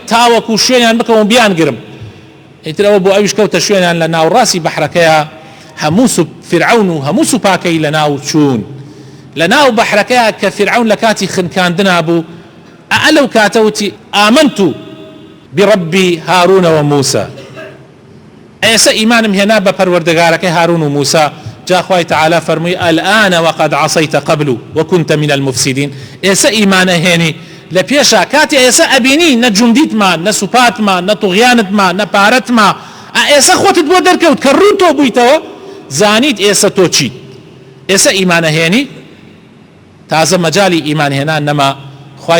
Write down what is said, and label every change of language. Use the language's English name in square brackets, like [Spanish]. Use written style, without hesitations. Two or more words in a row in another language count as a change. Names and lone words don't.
[Central Kurdish] تاوەکو شوێنیان بکەم و بیان گرم ئیترەوە بۆ ئەویش کەوتە شوێنیان لە ناوڕاستی بەحرەکەیە هەموو فرعون و هەموو سوپاکەی لە ناو چوون لە ناو بەحرەکەیە کە فرعون لە کاتی خنکاندنا بوو ئەلەو کاتەوتی [Arabic] ئامنت بربی هارون وموسى [Central Kurdish] ئێستا ئیمانم هێنا بە پەروەردگارەکەی هارون و موسى جا خوای تعالی فەرمووی [Arabic] الآن وقد عصيت قبل وكنت من المفسدين [Central Kurdish] ئێستا ئیمانە هێنی لە پێشا کاتی ئێستا ئەبینی نە جوندیتمان نە سوپاتمان نە توغیانتمان نە پارەتمان ئێستا خۆتت بۆ دەرکەوت کە ڕوو تۆ بوویتەوە زانیت ئێستا تۆ چیت ئێستا ئیمانە هێنی تازە مەجای ئیمان هێنان نەما خوای